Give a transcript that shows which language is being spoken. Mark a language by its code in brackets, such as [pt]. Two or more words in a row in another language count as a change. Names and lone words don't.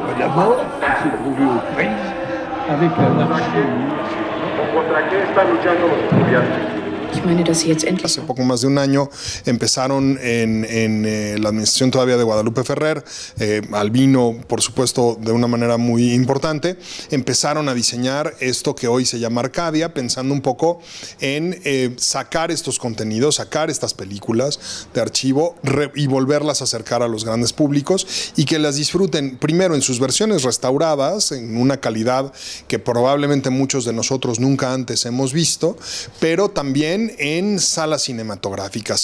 [fr] Moi, si vous voulez, aux prises avec l'anarchie. [es] ¿Contra qué están luchando los estudiantes? [de] Ich meine, dass sie jetzt endlich... [es] Hace poco más de un año empezaron en la administración todavía de Guadalupe Ferrer, Albino, por supuesto, de una manera muy importante, empezaron a diseñar esto que hoy se llama Arcadia, pensando un poco en sacar estos contenidos, sacar estas películas de archivo y volverlas a acercar a los grandes públicos y que las disfruten primero en sus versiones restauradas, en una calidad que probablemente muchos de nosotros nunca antes hemos visto, pero también en salas cinematográficas.